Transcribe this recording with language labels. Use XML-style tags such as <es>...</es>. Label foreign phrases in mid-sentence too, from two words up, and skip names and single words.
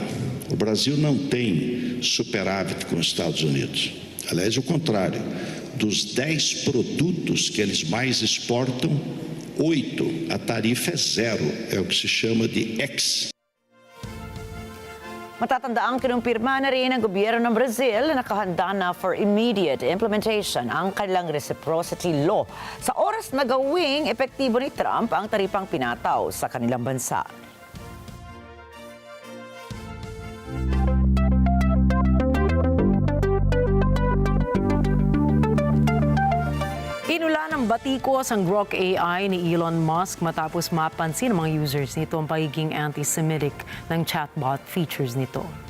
<pt>O Brasil não tem superávit com os Estados Unidos. Aliás, o contrário. Dos 10 produtos que eles mais exportam, 8, a tarifa é zero. É o que se chama de ex.</pt> <tl>Matatandaang kinumpirma na rin ng gobyerno ng Brazil na nakahanda na</tl> <en>for immediate implementation</en> <tl>ang kanilang reciprocity law sa oras na gawing epektibo ni Trump ang taripang pinataw sa kanilang bansa. Inula ng batikos ang Grok AI ni Elon Musk matapos mapansin ng mga users nito ang pagiging anti-Semitic ng</tl> <en>chatbot features</en> <tl>nito.</tl>